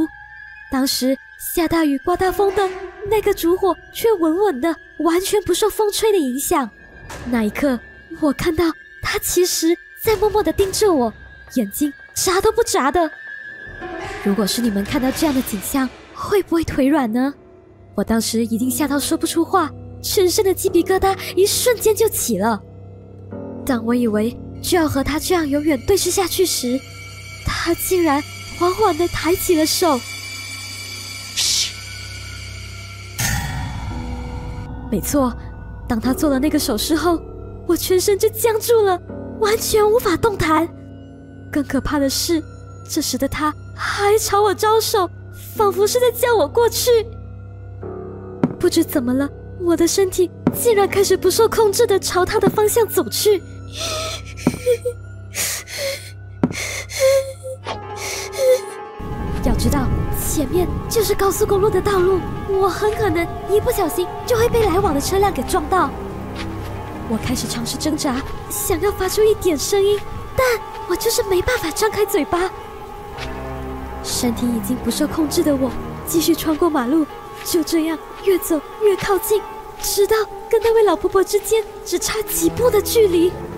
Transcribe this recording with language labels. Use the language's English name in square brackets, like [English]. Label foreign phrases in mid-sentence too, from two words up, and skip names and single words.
[Chinese] 當時下大雨、颳大風的那個燭火，卻穩穩的，完全不受風吹的影響。那一刻，我看到她其實在默默地盯着我，眼睛眨都不眨的。如果是你們看到這樣的景象，會不會腿軟呢？我當時已經嚇到說不出話，全身的雞皮疙瘩一瞬間就起了。當我以為就要和他這樣永遠對視下去時，他竟然緩緩地抬起了手。噓。沒錯，當他做了那個手勢後，我全身就僵住了，完全無法動彈。更可怕的是，這時的他還朝我招手，仿佛是在叫我過去。不知怎麼了，我的身體竟然開始不受控制地朝他的方向走去。要知道，前面就是高速公路的道路，我很可能一不小心就會被來往的車輛給撞到。我開始嘗試掙扎，想要發出一點聲音，但我就是沒辦法張開嘴巴。身體已經不受控制的我，繼續穿過馬路，就這樣越走越靠近，直到跟那位老婆婆之間只差幾步的距離。